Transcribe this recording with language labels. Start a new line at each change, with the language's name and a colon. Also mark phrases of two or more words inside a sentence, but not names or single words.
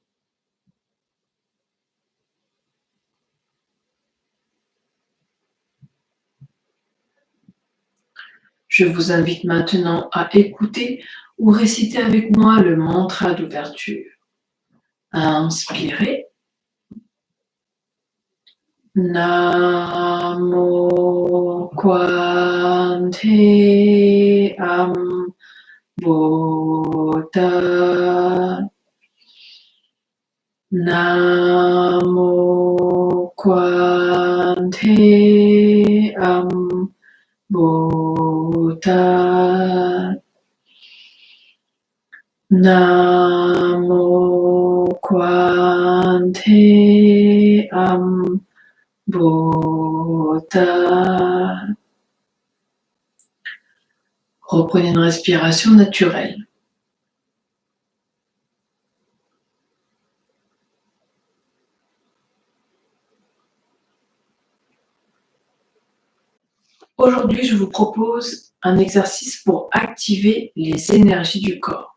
French: Je vous invite maintenant à écouter ou réciter avec moi le mantra d'ouverture. Inspirez.
Sanskrit: Namo Kwante Am Buddha. Namo Kwante Am Buddha. Namo Kwante Am Buddha.
French: Reprenez une respiration naturelle. Aujourd'hui, je vous propose un exercice pour activer les énergies du corps.